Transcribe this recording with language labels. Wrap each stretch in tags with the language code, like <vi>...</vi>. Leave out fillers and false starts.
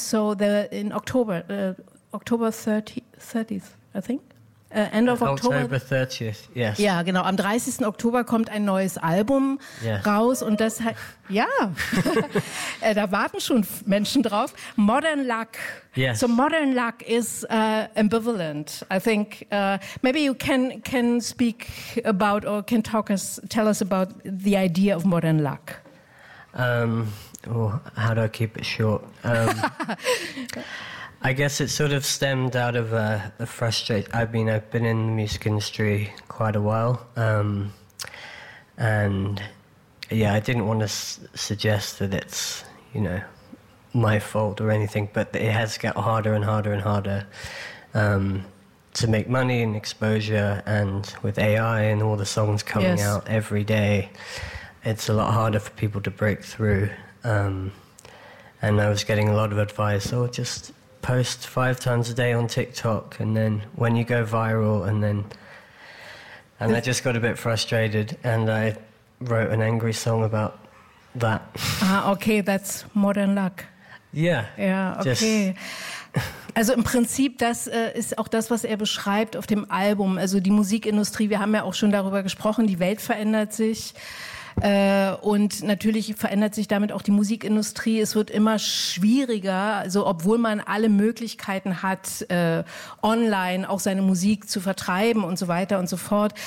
<en>So in October, October 30th, I think. End of October. October 30th, yes.</en> <de>Ja, genau. Am 30. Oktober kommt ein neues Album raus. Und das heißt, ja, da warten schon Menschen drauf.</de> <en>Modern Luck. Yes. So Modern Luck is ambivalent. I think maybe you can speak about or can tell us about the idea of Modern Luck. How do I keep it short? I guess it sort of stemmed out of a frustration. I mean, I've been in the music industry quite a while. I didn't want to suggest that it's, you know, my fault or anything, but it has got harder and harder and harder to make money and exposure. And with AI and all the songs coming yes. out every day, it's a lot harder for people to break through. And I was getting a lot of advice, just post 5 times a day on TikTok, and then when you go viral, and I just got a bit frustrated, and I wrote an angry song about that. Okay, that's Modern Luck. Yeah. Yeah, okay.</en> <de>Also im Prinzip, das ist auch das, was er beschreibt auf dem Album. Also die Musikindustrie, wir haben ja auch schon darüber gesprochen, die Welt verändert sich. Und natürlich verändert sich damit auch die Musikindustrie. Es wird immer schwieriger, also obwohl man alle Möglichkeiten hat, online auch seine Musik zu vertreiben und so weiter und so fort.</de>